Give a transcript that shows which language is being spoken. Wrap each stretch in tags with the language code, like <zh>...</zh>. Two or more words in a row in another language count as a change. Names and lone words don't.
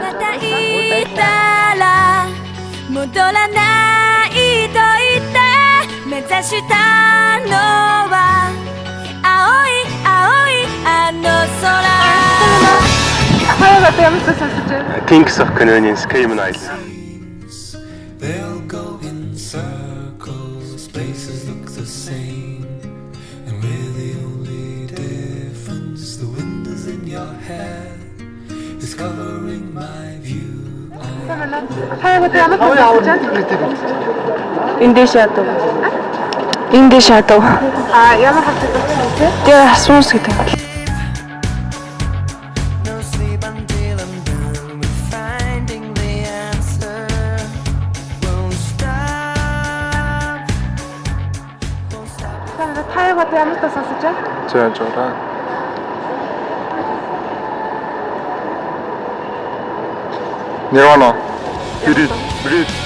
<mn>Хаяа одоо ямар дуу сонсож байна?</mn> <en>Kings of Convenience, Cayman Islands. They'll go in circles, places look the same. And we're the only difference. The wind is in your hair, is covering my view.</en> <mn>Хаяа одоо ямар дуу сонсож байна?</mn> <en>In the shadow. In the shadow.</en> <mn>Ямар хэмжээ дуу вэ? Тэр асуус гэдэг. Хаяа одоо ямар дуу сонсож байна? Зөө жоо. Nirvana. Breathe.</mn>